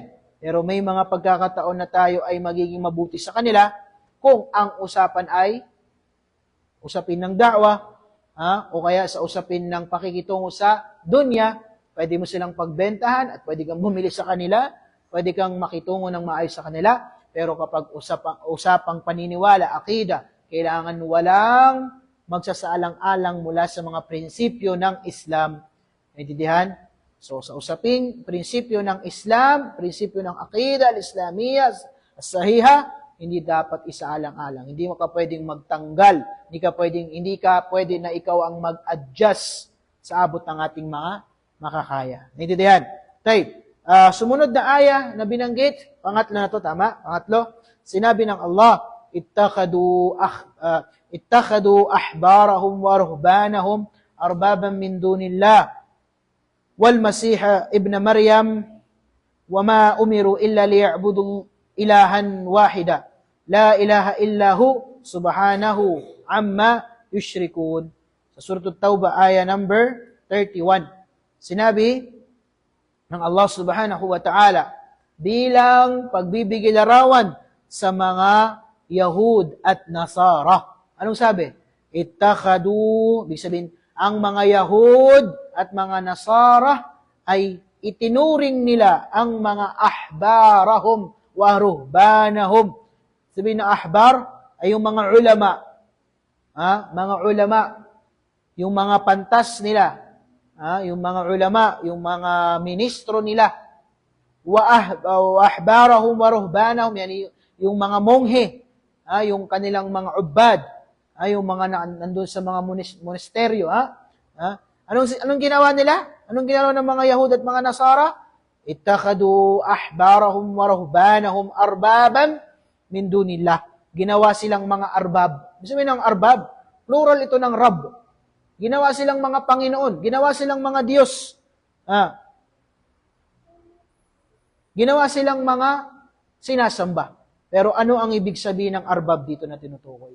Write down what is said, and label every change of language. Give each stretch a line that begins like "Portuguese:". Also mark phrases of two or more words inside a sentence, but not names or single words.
Filipino: Pero may mga pagkakataon na tayo ay magiging mabuti sa kanila kung ang usapan ay usapin ng da'wa, o kaya sa usapin ng pakikitungo sa dunya, pwede mo silang pagbentahan at pwede kang bumili sa kanila, pwede kang makitungo ng maayos sa kanila. Pero kapag usapang paniniwala, akida, kailangan walang magsasaalang-alang mula sa mga prinsipyo ng Islam. Naintindihan? So, sa usaping prinsipyo ng Islam, prinsipyo ng akida,
Arabic: الإسلامية، الصحيحة,
Filipino: hindi dapat isaalang-alang. Hindi mo ka pwedeng magtanggal. Hindi ka pwede na ikaw ang mag-adjust sa abot ng ating mga makakaya. Naintindihan? Tayo. Sumunod na aya na binanggit, pangatlo na to, tama? Pangatlo, sinabi ng Allah,
Arabic: اتخذوا أحبارهم ورهبانهم أربابا من دون الله والمسيح ابن مريم وما أمروا إلا ليعبدوا إلها واحدا لا إله إلا هو سبحانه عما يشركون.
Filipino: Sa Surah At-Tawbah, aya number 31. Sinabi ng
Arabic: الله سبحانه وتعالى
Filipino: bilang pagbibigay larawan sa mga Yahud at Nasara. Anong sabi? Ittakhadu, ibig sabihin, ang mga Yahud at mga Nasara ay itinuring nila ang mga
Arabic: أحبارهم ورهبانهم.
Filipino: Sabihin na ahbar ay yung mga ulama. Mga ulama, yung mga pantas nila. Yung mga ulama, yung mga ministro nila,
Arabic: وأحبارهم ورهبانهم,
Filipino: yani yung mga monghe, yung kanilang mga ubad, yung mga nandun sa mga monasteryo. Anong ginawa nila? Anong ginawa ng mga Yahud at mga Nasara?
Arabic: اتخذوا أحبارهم ورهبانهم أربابا من دون الله.
Filipino: Ginawa silang mga arbab. Ibig sabihin ng arbab, plural ito ng Rabb. Ginawa silang mga Panginoon. Ginawa silang mga Diyos. Ginawa silang mga sinasamba. Pero ano ang ibig sabihin ng arbab dito na tinutukoy?